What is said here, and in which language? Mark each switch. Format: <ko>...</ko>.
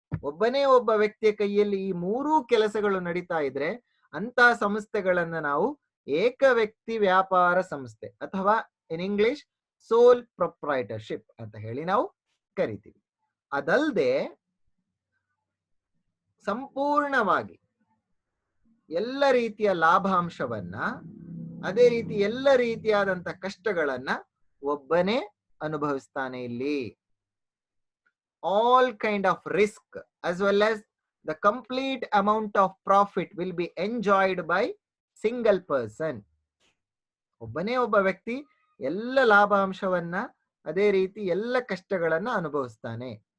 <kn>ಒಬ್ಬನೇ ಒಬ್ಬ ವ್ಯಕ್ತಿಯ ಕೈಯಲ್ಲಿ ಈ 3 ಕೆಲಸಗಳು ನಡೀತಾ ಇದ್ರೆ ಅಂತ ಸಂಸ್ಥೆಗಳನ್ನ ನಾವು ಏಕ ವ್ಯಕ್ತಿ ವ್ಯಾಪಾರ ಸಂಸ್ಥೆ ಅಥವಾ</kn> <en>in English sole proprietorship</en> <kn>ಅಂತ ಹೇಳಿ ನಾವು ಕರಿತೀವಿ. ಅದಲ್ಲದೆ ಸಂಪೂರ್ಣವಾಗಿ ಎಲ್ಲ ರೀತಿಯ ಲಾಭಾಂಶವನ್ನ, ಅದೇ ರೀತಿ ಎಲ್ಲ ರೀತಿಯಾದಂತ ಕಷ್ಟಗಳನ್ನ ಒಬ್ಬನೇ ಅನುಭವಿಸ್ತಾನೆ ಇಲ್ಲಿ.</kn> <en>All kind of risk as well as the complete amount of profit will be enjoyed by single person.</en> <kn>ಒಬ್ಬನೇ ಒಬ್ಬ ವ್ಯಕ್ತಿ ಎಲ್ಲ ಲಾಭಾಂಶವನ್ನ, ಅದೇ ರೀತಿ ಎಲ್ಲ ಕಷ್ಟಗಳನ್ನ ಅನುಭವಿಸ್ತಾನೆ.</kn>